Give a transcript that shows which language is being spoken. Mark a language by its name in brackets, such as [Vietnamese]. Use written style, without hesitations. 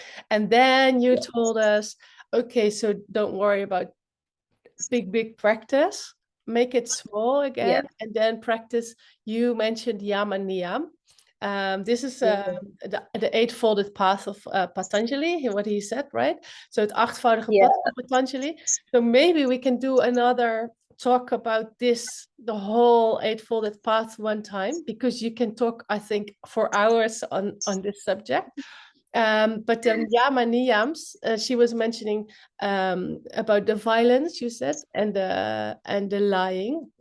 [English] And then you told us, okay, so don't worry about big practice. Make it small again, and then practice. You mentioned yama niyam. This is the eightfolded path of Patanjali, what he said, right? [Dutch] So het achtvoudige pad van Patanjali. [English] So maybe we can do another talk about this, the whole eightfolded path one time, because you can talk, I think, for hours on this subject. But yama niyams, she was mentioning about the violence, you said, and the lying.